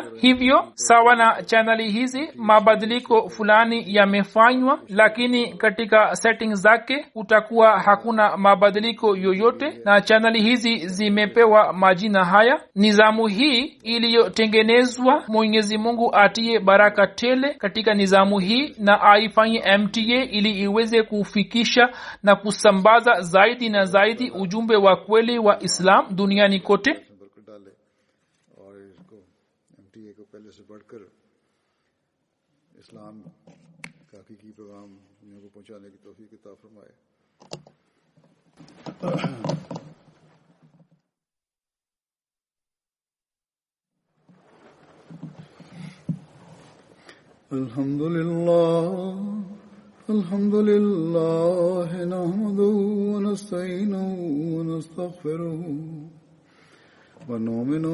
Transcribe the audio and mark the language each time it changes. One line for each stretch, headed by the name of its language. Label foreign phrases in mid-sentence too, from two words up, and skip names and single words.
Swahili: Hivyo sawa na chaneli hizi mabadiliko fulani yamefanywa, lakini katika settings zake utakuwa hakuna mabadiliko yoyote, na chaneli hizi zimepewa majina haya. Nizamu hii iliyotengenezwa, Mwenyezi Mungu atie baraka tele katika nizamu hii na aifanye MTA ili iweze kufikisha na kusambaza zaidi na zaidi ujumbe wa kweli wa Islam duniani kote.
Urdu: پہلے سے بڑھ کر اسلام کا حقیقی پیغام دنیا کو پہنچانے کی توفیق عطا فرمائے.
Arabic: الحمد لله نحمده ونستعينه ونستغفره ونؤمن